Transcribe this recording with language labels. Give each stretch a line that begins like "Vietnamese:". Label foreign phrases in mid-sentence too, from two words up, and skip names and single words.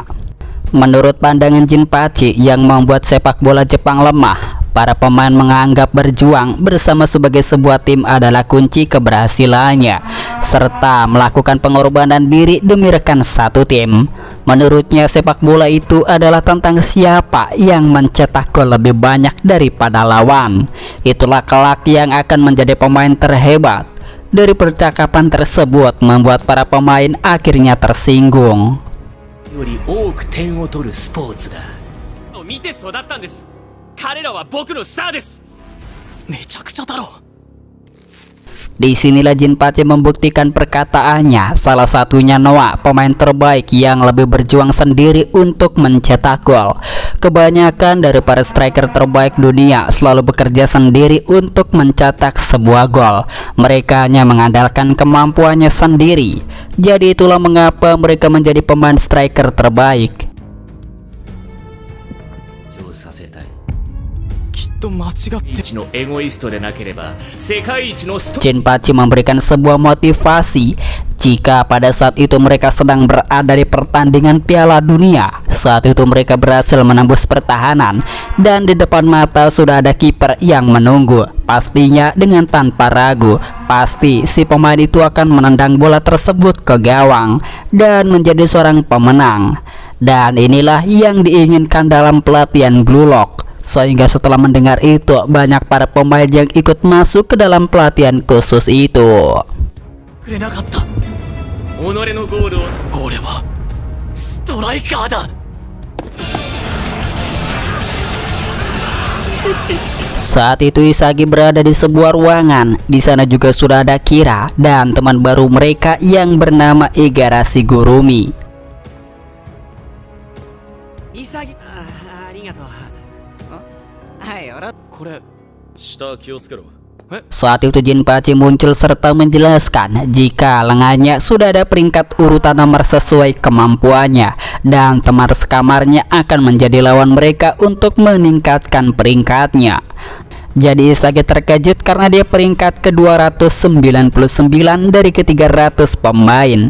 Indonesian: Menurut pandangan Jinpachi yang membuat sepak bola Jepang lemah, para pemain menganggap berjuang bersama sebagai sebuah tim adalah kunci keberhasilannya, serta melakukan pengorbanan diri demi rekan satu tim. Menurutnya sepak bola itu adalah tentang siapa yang mencetak gol lebih banyak daripada lawan. Itulah kelak yang akan menjadi pemain terhebat. Dari percakapan tersebut membuat para pemain akhirnya tersinggung.
Japanese: より多く点を取るスポーツだ。見て育ったんです。彼らは僕のスターです。めちゃくちゃだろ。
Indonesian: Disinilah Jinpachi membuktikan perkataannya. Salah satunya Noah, pemain terbaik yang lebih berjuang sendiri untuk mencetak gol. Kebanyakan dari para striker terbaik dunia selalu bekerja sendiri untuk mencetak sebuah gol. Mereka hanya mengandalkan kemampuannya sendiri. Jadi itulah mengapa mereka menjadi pemain striker terbaik.
Japanese: 上させたい。きっと間違って。一のエゴイストでなければ世界一のスト。
Indonesian: Jinpachi memberikan sebuah motivasi jika pada saat itu mereka sedang berada di pertandingan Piala Dunia. Saat itu mereka berhasil menembus pertahanan dan di depan mata sudah ada kiper yang menunggu. Pastinya dengan tanpa ragu, pasti si pemain itu akan menendang bola tersebut ke gawang dan menjadi seorang pemenang. Dan inilah yang diinginkan dalam pelatihan Blue Lock. Sehingga setelah mendengar itu, banyak para pemain yang ikut masuk ke dalam pelatihan khusus itu.
Japanese: くれなかった。己のゴールを。俺はストライカーだ。
Indonesian: Saat itu Isagi berada di sebuah ruangan. Di sana juga sudah ada Kira dan teman baru mereka yang bernama Igarashi Gurumi.
Japanese: 潔ありがとう。はい俺これ下気をつけろ。
Indonesian: Saat itu Jinpachi muncul serta menjelaskan jika lengannya sudah ada peringkat urutan nomor sesuai kemampuannya dan teman sekamarnya akan menjadi lawan mereka untuk meningkatkan peringkatnya. Jadi Isagi terkejut karena dia peringkat ke-299 dari ke-300 pemain.